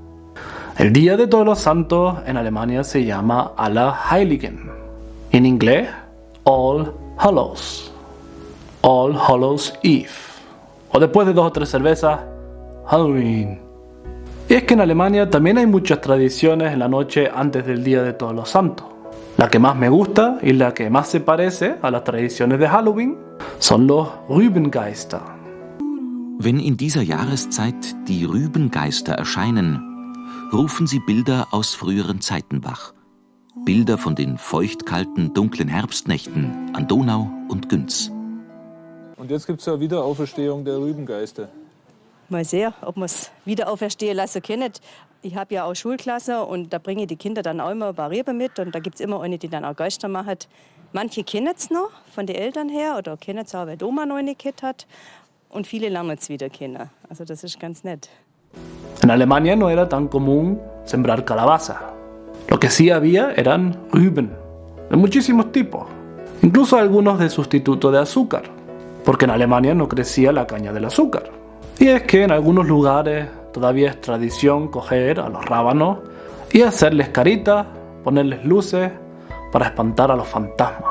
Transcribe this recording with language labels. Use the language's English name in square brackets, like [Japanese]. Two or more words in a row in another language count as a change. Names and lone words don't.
[Spanish] El Día de Todos los Santos en Alemania se llama Allerheiligen, en inglés [English] All Hallows, All Hallows Eve, [Spanish] o después de 2 o 3 cervezas, Halloween. Y es que en Alemania también hay muchas tradiciones en la noche antes del Día de Todos los Santos. La que más me gusta y la que más se parece a las tradiciones de Halloween son los Rübengeister. [German] Wenn in dieser Jahreszeit die Rübengeister erscheinen, rufen sie Bilder aus früheren Zeiten wach. Bilder von den feuchtkalten, dunklen Herbstnächten an Donau und Günz. Und jetzt gibt es ja Wiederauferstehung der Rübengeister. Mal sehen, ob wir es wieder auferstehen lassen können. Ich habe ja auch Schulklasse und da bringe ich die Kinder dann auch immer ein paar Reben mit. Und da gibt es immer eine, die dann auch Geister macht. Manche kennen es noch von den Eltern her oder kennen es auch, weil die Oma noch eine Kind hat. Und viele lernen es wieder kennen. Also das ist ganz nett. [Spanish] En Alemania no era tan común sembrar calabaza. Lo que sí había eran Rüben, de muchísimos tipos, incluso algunos de sustituto de azúcar, porque en Alemania no crecía la caña del azúcar. Y es que en algunos lugares todavía es tradición coger a los rábanos y hacerles caritas, ponerles luces para espantar a los fantasmas.